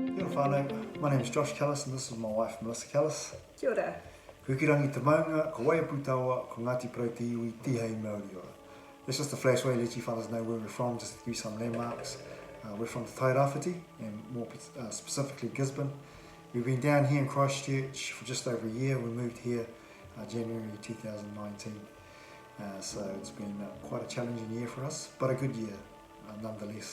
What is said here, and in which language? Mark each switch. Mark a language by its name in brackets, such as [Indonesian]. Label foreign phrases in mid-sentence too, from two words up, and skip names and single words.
[Māori] whānau. [English] My name is Josh Callis and this is my wife Melissa Callis. [Māori] Kia ora. Hukirangi te maunga, ko waia putaua, ko Ngāti Porou te iwi, tihei Māori ora. [English] It's just a flash way, let you fellas know where we're from, just to give you some landmarks. We're from Te Tairāwhiti, and more specifically Gisborne. We've been down here in Christchurch for just over a year. We moved here January 2019. So it's been quite a challenging year for us, but a good year nonetheless.